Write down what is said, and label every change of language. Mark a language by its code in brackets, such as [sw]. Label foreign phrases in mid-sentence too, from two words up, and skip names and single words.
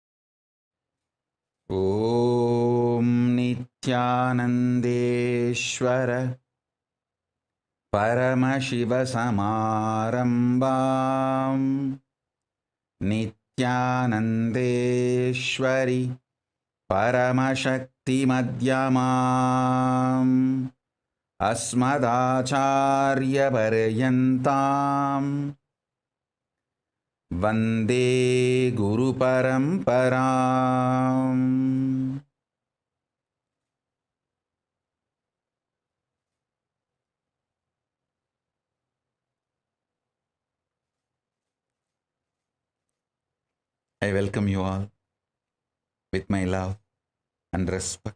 [sa] ॐ नित्यानन्देश्वर परमशिवसमारम्भां नित्यानन्देश्वरी परमशक्ति मध्यमाम् अस्मदाचार्यपर्यन्तां वन्दे गुरुपरम्पराम्. [en] I welcome you all with my love and respect.